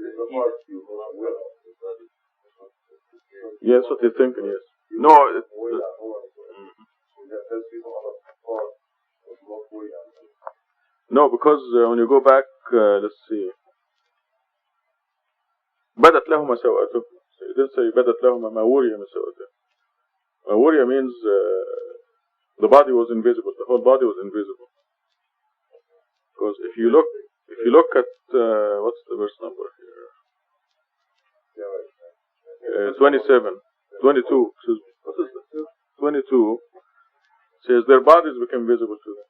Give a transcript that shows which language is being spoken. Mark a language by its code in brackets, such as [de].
[en] part you will not wear out. Yes, what you're thinking, yes. No, no, because when you go back, let's see. [ar] بدت لهما سوءتهما. [en] It didn't say [ar] بدت لهما ما وري من سوءتهما. ما وري [en] means the body was invisible. The whole body was invisible. Because if you look at what's the verse number here? 27, 22. What is that? 22 says their bodies became visible to them.